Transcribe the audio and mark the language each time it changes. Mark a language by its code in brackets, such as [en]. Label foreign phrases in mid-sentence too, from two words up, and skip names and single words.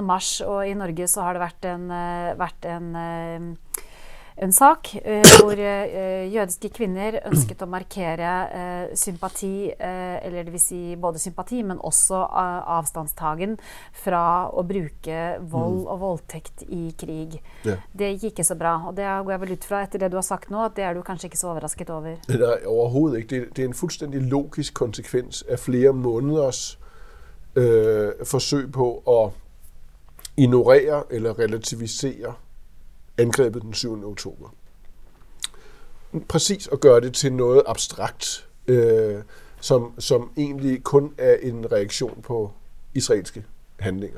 [no] mars, og i Norge så har det vært en sak hvor jødiske kvinner ønsket å markere sympati, eller det vil si både sympati, men også avstandstagen fra å bruke vold og voldtekt i krig. Det gikk ikke så bra, og det går jeg vel ut fra etter det du har sagt nå, at det er du kanskje ikke så overrasket over. [da] Nej, overhovedet ikke. Det er en fuldstændig logisk konsekvens af flere måneders forsøg på at ignorere eller relativisere angrebet den 7. oktober. Præcis at gøre det til noget abstrakt, som egentlig kun er en reaktion på israelske handlinger.